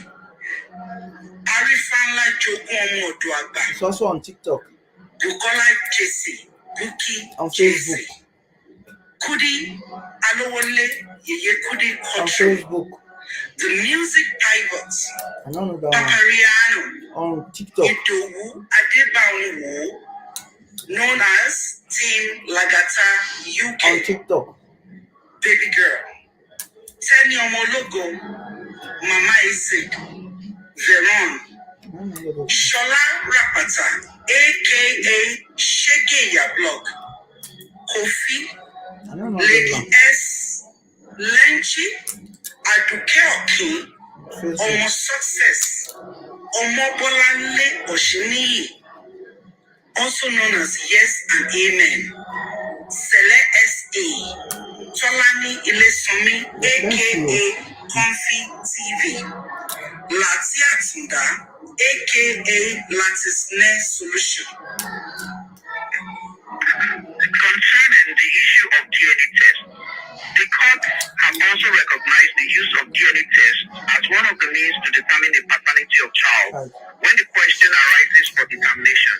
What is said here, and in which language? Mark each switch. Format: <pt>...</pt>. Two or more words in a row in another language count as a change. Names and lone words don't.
<en>Arifanla Jogun Omoduagba. It's also on TikTok. Bukola Jesse. Buki on Facebook. Kudi Alowole Yeye Kudi on Facebook. The Music Pivots. I don't know that Papariano. On TikTok. Idowu Adebanwo, known as Team Lagata UK. On TikTok. Baby Girl. Teni Omologo, Mama Isik, Veron, Shola Rapata, aka Shegeya Blog, Kofi, Lady S, Lenchi, Aduke Okin, Omo Success, Omo Bolanle Oshiniyi, also known as Yes and Amen, Sele S.A., Tolani Ilesumi, aka Comfy TV, Lati Atunda, aka Latisne Solution. Concerning the issue of DNA test, the court have also recognized the use of DNA test as one of the means to determine the paternity of child when the question arises for determination.</en>